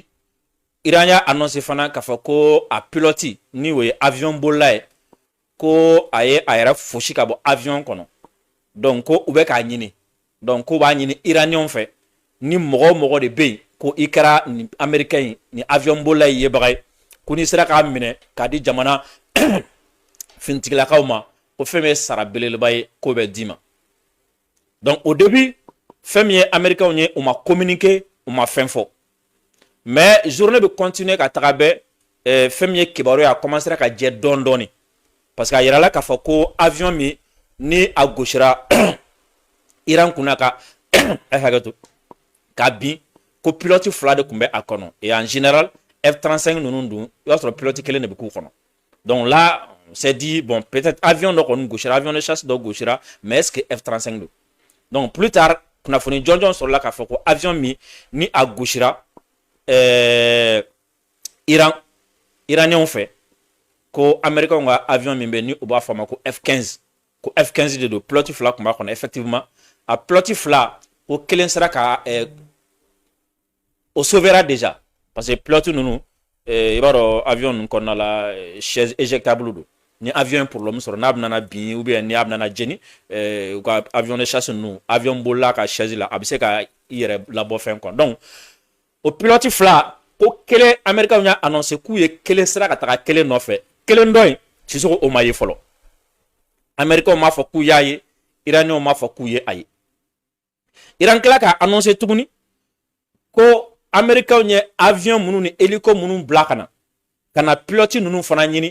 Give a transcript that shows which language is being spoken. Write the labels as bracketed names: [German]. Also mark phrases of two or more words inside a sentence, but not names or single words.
[Bambara] Iran y'a annoncé fana k'a fɔ ko a pilote ni o ye avion bolila ye ko a ye a yɛrɛ fosi ka bɔ avion kɔnɔ donc ko u bɛ k'a ɲini donc ko b'a ɲini iraniyɛnw fɛ ni mɔgɔ o mɔgɔ de bɛ yen ko i kɛra ni américain ye ni avion bolila ye yebaga ye ko n'i sera k'a minɛ k'a di jamana finitigilakaw ma ko fɛn min ye sara belebeleba ye k'o bɛ d'i ma donc [French] au début [Bambara] fɛn min ye américains ye u ma communiquer u ma fɛn fɔ mais journée bɛ continuer ka taga bɛɛ fɛn min ye kibaru ye a commencera ka jɛ dɔɔni dɔɔni [French] parce que [Bambara] a yirala k'a fɔ ko avion min ni a gosira Iran kunna ka hakɛ to k'a bin ko pilote fila de tun bɛ a kɔnɔ [French] et en général [Bambara] F-35 ninnu dun i b'a sɔrɔ pilote kelen de bɛ k'u kɔnɔ [French] donc là on s'est dit bon peut-être [Bambara] avion dɔ kɔni gosira [French] avion de chasse [Bambara] dɔ gosira [French] mais est-ce que [Bambara] F-35 don donc [French] plus tard [Bambara] kunnafoni jɔnjɔn sɔrɔla k'a fɔ ko avion min ni a gosira Iraniyɛnw fɛ ko américain ka avion min bɛ ni u b'a fɔ a ma ko F-15 ko F-15 de don pilote fila tun b'a kɔnɔ effectivement a pilote fila ko kelen sera ka o sauvera [French] déjà parce que [Bambara] pilote ninnu i b'a dɔn avion ninnu kɔnɔna la [French] chaise éjectable [Bambara] don ni avion ye problème sɔrɔ n'a bɛna bin [French] ou bien [Bambara] ni a bɛna jeni u ka [French] avion de chasse [Bambara] ninnu avion bolila ka chaise la a bɛ se ka i yɛrɛ labɔ fɛn kɔnɔ donc o pilote fila ko kelen américain y'a annoncé k'u ye kelen sera ka taga kelen nɔfɛ kelen dɔ in Sisoko o ma ye fɔlɔ américain m'a fɔ k'u y'a ye iraniyɛnw m'a fɔ k'u ye a ye Iran tila k'a annoncé tuguni ko américain ye avion minnu ni hélico minnu bila ka na pilote ninnu fana ɲini